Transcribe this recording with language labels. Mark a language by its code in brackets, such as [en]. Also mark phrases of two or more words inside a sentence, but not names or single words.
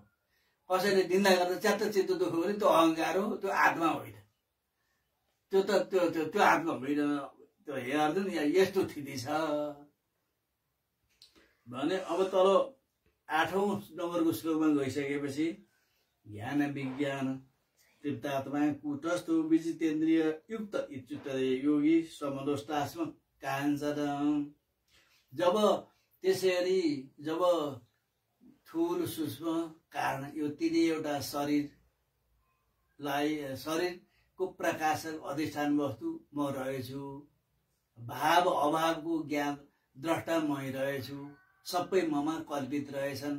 [ne] कसैले निन्दा गर्दा च्यात्त चित्त दुःख भने त्यो अहङ्कार हो, त्यो आत्मा होइन। त्यो आत्मा होइन। त्यो हे अर्जुन यस्तो स्थिति छ भने अब तल 8औं नम्बरको श्लोकमा गइसकेपछि [sa] ज्ञान विज्ञान तृप्तात्मा कुटस्थ विजितेन्द्रिय युक्त इच्युत योगी समलोष्टास्म काञ्चन। [ne] जब त्यसरी जब थूल सूक्ष्म कारण यो तीनैवटा शरीरको प्रकाशक अधिष्ठान वस्तु म रहेछु, भाव अभावको ज्ञान द्रष्टा मै रहेछु, सबै ममा कल्पित रहेछन्।